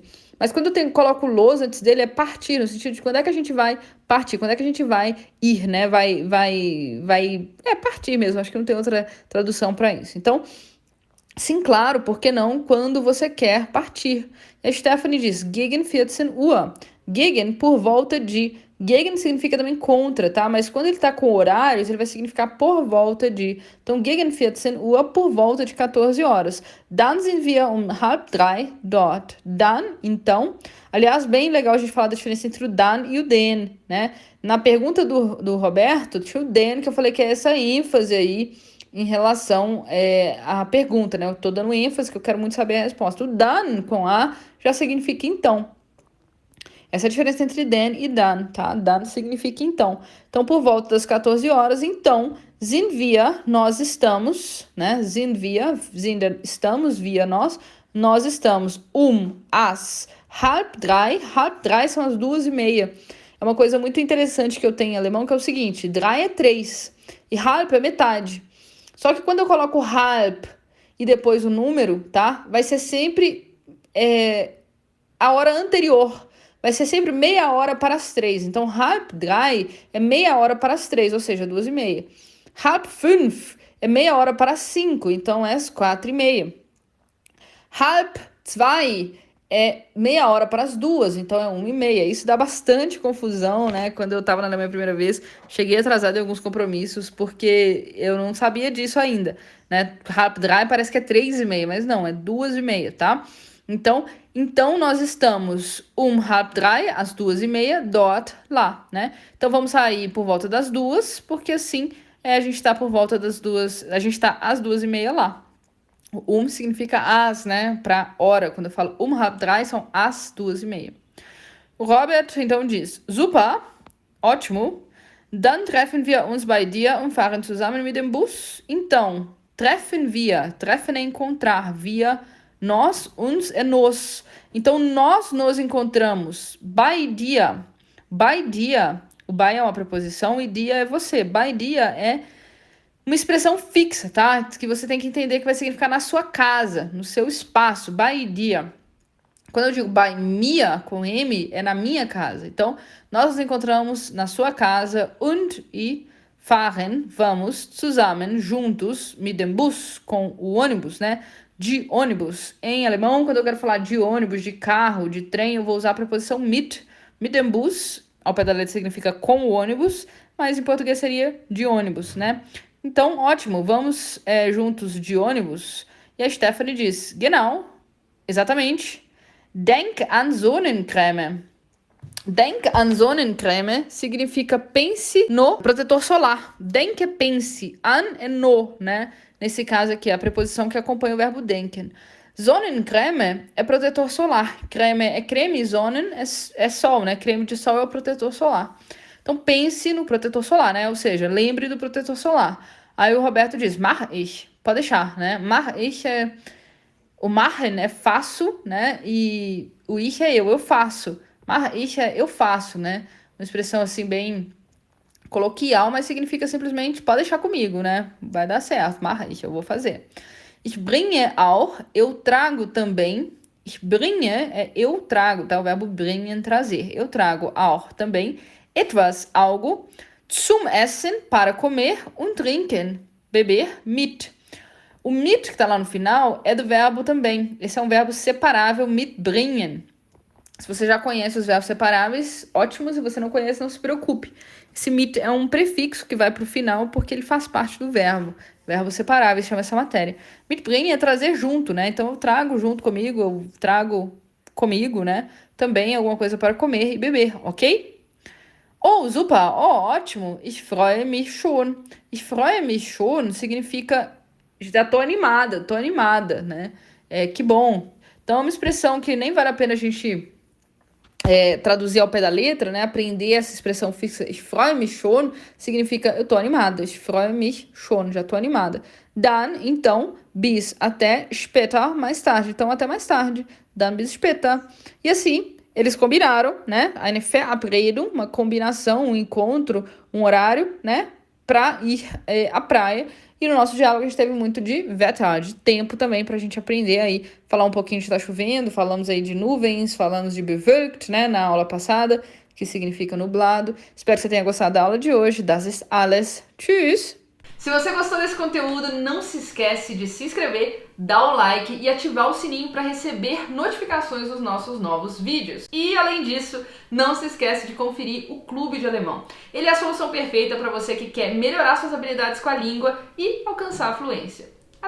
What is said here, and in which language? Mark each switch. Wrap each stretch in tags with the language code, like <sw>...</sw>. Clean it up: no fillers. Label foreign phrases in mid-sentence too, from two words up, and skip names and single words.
<pt>Mas quando eu coloco los antes dele, é partir, no sentido de quando é que a gente vai partir, quando é que a gente vai ir, né? É partir mesmo, acho que não tem outra tradução para isso. Então, sim, claro, por que não quando você quer partir? A Stephanie diz,</pt> <de>gegen 14 Uhr. Gegen,</de> <pt>por volta de. Gegen significa também contra, tá? Mas quando ele tá com horários, ele vai significar por volta de. Então,</pt> <de>gegen 14 Uhr,</de> <pt>por volta de 14 horas.</pt> <de>Dann sind wir um 2:30 dort. Dann,</de> <pt>então. Aliás, bem legal a gente falar da diferença entre o dann e o den, né? Na pergunta do Roberto, tinha o den, que eu falei que é essa ênfase aí em relação à pergunta, né? Eu tô dando ênfase, que eu quero muito saber a resposta. O dann, com A, já significa então. Essa é a diferença entre den e dann, tá? Dan significa então. Então, por volta das 14 horas, então,</pt> <de>sind wir,</de> <pt>nós estamos, né?</pt> <de>Sind wir, estamos, wir,</de> <pt>nós estamos, às 2:30 são as 2:30. É uma coisa muito interessante que eu tenho em alemão, que é o seguinte, drei é 3 e halb é metade. Só que quando eu coloco halb e depois o número, tá? Vai ser sempre a hora anterior. Vai ser sempre meia hora para as 3. Então,</pt> <de>halb drei</de> <pt>é meia hora para as 3, ou seja, 2:30.</pt> <de>Halb fünf</de> <pt>é meia hora para as 5, então é às 4:30.</pt> <de>Halb zwei</de> <pt>é meia hora para as 2, então é 1:30. Isso dá bastante confusão, né? Quando eu tava na minha primeira vez, cheguei atrasada em alguns compromissos, porque eu não sabia disso ainda, né?</pt> <de>Halb drei</de> <pt>parece que é 3:30, mas não, é 2:30, tá? Então nós estamos</pt> <de>halb drei,</de> <pt>às 2:30, dort, lá, né? Então vamos sair por volta das 2, porque assim a gente tá por volta das 2, a gente tá às 2:30 lá. O significa as, né? Para hora. Quando eu falo</pt> <de>halb drei,</de> <pt>são às 2:30. O Robert então diz: Super, ótimo.</pt> <de>Dann treffen wir uns bei dir und fahren zusammen mit dem Bus.</de> <pt>Então, treffen é encontrar, wir, nós, uns é nos. Então, nós nos encontramos</pt> <de>bei dir. Bei dir,</de> <pt>o bei é uma preposição e dia é você.</pt> <de>Bei dir</de> <pt>é uma expressão fixa, tá? Que você tem que entender que vai significar na sua casa, no seu espaço,</pt> <de>bei dir.</de> <pt>Quando eu digo</pt> <de>bei mir,</de> <pt>com M, é na minha casa. Então, nós nos encontramos na sua casa und e fahren, vamos,</pt> <de>zusammen, juntos, mit dem Bus,</de> <pt>com o ônibus, né? De ônibus. Em alemão, quando eu quero falar de ônibus, de carro, de trem, eu vou usar a preposição</pt> <de>mit dem Bus.</de> <pt>Ao pé da letra significa com o ônibus, mas em português seria de ônibus, né? Então, ótimo, vamos juntos de ônibus. E a Stephanie diz, genau, exatamente.</pt> <de>Denk an Sonnencreme. Denk an Sonnencreme</de> <pt>significa pense no protetor solar. Denk é pense, an é no, né? Nesse caso aqui, a preposição que acompanha o verbo denken. Sonnencreme é protetor solar. Creme é creme, sonnen é sol, né? Creme de sol é o protetor solar. Então, pense no protetor solar, né? Ou seja, lembre do protetor solar. Aí o Roberto diz,</pt> <de>mach ich.</de> <pt>Pode deixar, né?</pt> <de>Mach ich é...</de> <pt>O machen é faço, né? E o ich é eu faço.</pt> <de>Mach ich</de> <pt>é eu faço, né? Uma expressão assim bem coloquial, mas significa simplesmente pode deixar comigo, né? Vai dar certo.</pt> <de>Mach ich,</de> <pt>eu vou fazer.</pt> <de>Ich bringe auch,</de> <pt>eu trago também.</pt> <de>Ich bringe</de> <pt>é eu trago, tá? O verbo bringen, trazer. Eu trago auch também. Etwas, algo.</pt> <de>Zum Essen,</de> <pt>para comer.</pt> <de>Und trinken, beber, mit.</de> <pt>O mit, que tá lá no final, é do verbo também. Esse é um verbo separável, mitbringen. Se você já conhece os verbos separáveis, ótimo. Se você não conhece, não se preocupe. Esse mit é um prefixo que vai pro final porque ele faz parte do verbo. Verbo separável, chama essa matéria. Mitbringen é trazer junto, né? Então eu trago junto comigo, eu trago comigo, né? Também alguma coisa para comer e beber, ok? Oh, super! Oh, ótimo!</pt> <de>Ich freue mich schon. Ich freue mich schon</de> <pt>significa já tô animada, né? Que bom. Então é uma expressão que nem vale a pena a gente traduzir ao pé da letra, né? Aprender essa expressão fixa.</pt> <de>Ich freue mich schon</de> <pt>significa eu tô animada.</pt> <de>Ich freue mich schon,</de> <pt>já tô animada. Dann, então, bis, até, später, mais tarde. Então, até mais tarde.</pt> <de>Dann bis später.</de> <pt>E assim, eles combinaram, né?</pt> <de>Eine Verabredung,</de> <pt>uma combinação, um encontro, um horário, né? Pra ir à praia. E no nosso diálogo a gente teve muito de Wetter, de tempo também, pra gente aprender aí, falar um pouquinho de tá chovendo, falamos aí de nuvens, falamos de bewölkt, né, na aula passada, que significa nublado. Espero que você tenha gostado da aula de hoje.</pt> <de>Das ist alles. Tschüss!</de> <pt>Se você gostou desse conteúdo, não se esquece de se inscrever, dar o like e ativar o sininho para receber notificações dos nossos novos vídeos. E além disso, não se esquece de conferir o Clube de Alemão. Ele é a solução perfeita para você que quer melhorar suas habilidades com a língua e alcançar a fluência.</pt>